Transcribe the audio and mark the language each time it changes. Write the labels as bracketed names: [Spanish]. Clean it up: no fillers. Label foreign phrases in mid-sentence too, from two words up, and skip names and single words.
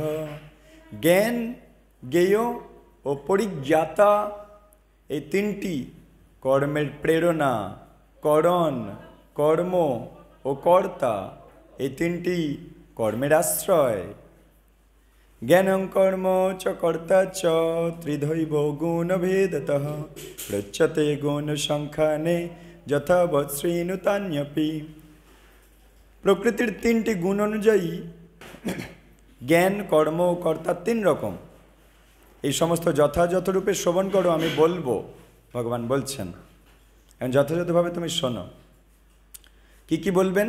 [Bangla] জ্ঞান, জ্ঞেয় ও পরিজ্ঞাতা এই তিনটি কর্মের প্রেরণা, করণ, কর্ম ও কর্তা, এই তিনটি কর্মের আশ্রয়। [Sanskrit] জ্ঞানং কর্ম চ কর্তা চ ত্রিধৈব গুণভেদতঃ প্রচ্যতে গুণ সংখ্যানে যথাবৎ শ্রীনুতান্যপি। [Bangla] প্রকৃতির তিনটি গুণ অনুযায়ী জ্ঞান, কর্ম ও কর্তা তিন রকম। এই সমস্ত যথাযথ রূপে শ্রবণ করো, আমি বলবো, ভগবান বলছেন, এখন যথাযথভাবে তুমি শোনো। কি কি বলবেন?